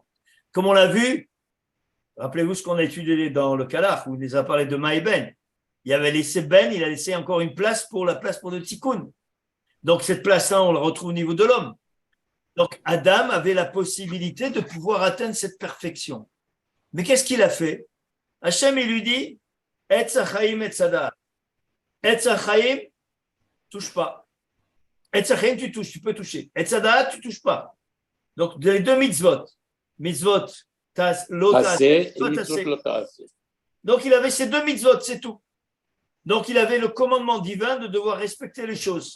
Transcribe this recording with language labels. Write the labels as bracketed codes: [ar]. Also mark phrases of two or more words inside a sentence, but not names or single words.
[fr] Comme on l'a vu, rappelez-vous ce qu'on a étudié dans le Kalach, où il nous a parlé de Maïben. Il avait laissé Ben, il a laissé encore une place pour le Tikkun. Donc cette place-là, on la retrouve au niveau de l'homme. Donc Adam avait la possibilité de pouvoir atteindre cette perfection. Mais qu'est-ce qu'il a fait? Hachem, il lui dit, [he] עץ החיים עץ הדעת. עץ החיים, [fr] touche pas. [he] עץ החיים, [fr] tu touches, tu peux toucher. [he] עץ הדעת, [fr] tu touches pas. Donc les deux mitzvot, Assez. Donc il avait ces deux mitzvot, c'est tout. Donc il avait le commandement divin de devoir respecter les choses.